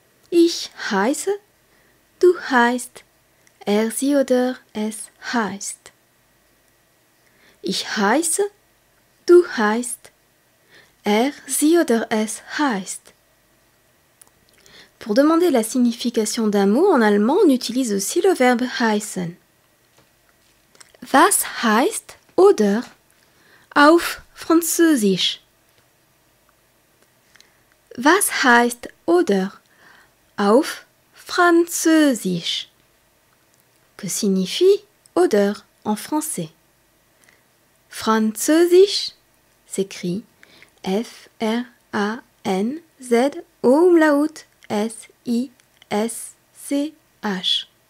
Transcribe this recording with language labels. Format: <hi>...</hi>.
<de>Ich heiße, du heißt, er, sie oder es heißt. Ich heiße, du heißt, er, sie oder es heißt.</de> <fr>Pour demander la signification d'un mot en allemand, on utilise aussi le verbe heißen.</fr> <de>Was heißt oder auf Französisch? Was heißt oder auf Französisch?</de> <fr>Que signifie oder en français? Französisch s'écrit F-R-A-N-Z umlaut S-I-S-C-H.</fr>